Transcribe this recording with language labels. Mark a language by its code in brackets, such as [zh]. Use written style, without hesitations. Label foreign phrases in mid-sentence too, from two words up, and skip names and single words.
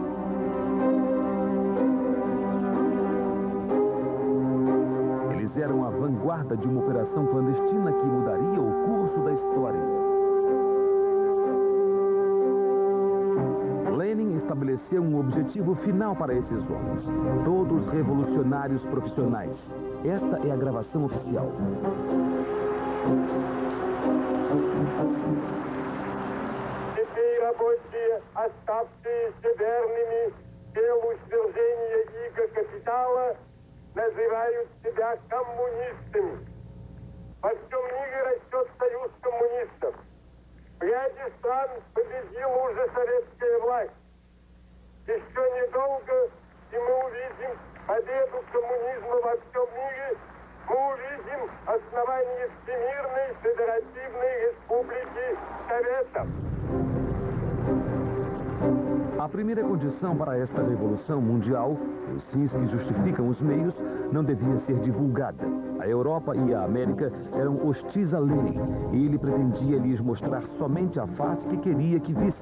[pt] Eles eram a vanguarda de uma operação clandestina que mudaria o curso da história. Lenin estabeleceu um objetivo final para esses homens. Todos revolucionários profissionais. Esta é a gravação oficial. [ru] Теперь рабочие, оставшиеся верными делу свержения иго капитала, называют себя коммунистами. Во всем мире растет союз коммунистов. В ряде стран победила уже советская власть. Еще недолго, и мы увидим победу коммунизма во всем мире, мы увидим основание Всемирной Федеративной Республики Советов. [pt] A primeira condição para esta revolução mundial, os fins que justificam os meios, não devia ser divulgada. A Europa e a América eram hostis a Lenin e ele pretendia lhes mostrar somente a face que queria que vissem.